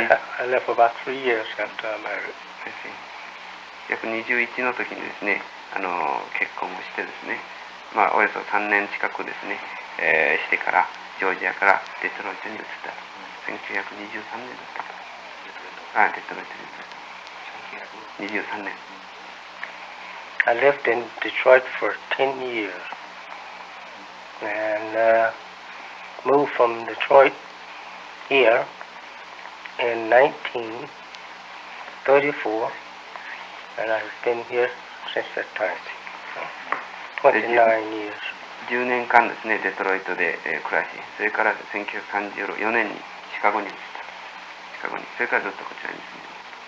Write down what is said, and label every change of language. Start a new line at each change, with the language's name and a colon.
English: I left about 3 years after I married. I see.
Japanese: 約21の時にですね、結婚をしてですね、まあおよそ3年近くですね、してからジョージアからデトロイトに移った。 1923年だったと。デトロイトに移った。23年。
English: I lived in Detroit for 10 years and moved from Detroit here in 1934, and I've been here since that time. 29 years.
Japanese: 10年間ですね、デトロイトで、暮らし、それから1934年にシカゴに移った。シカゴに。それからずっとこちらに住んでいます。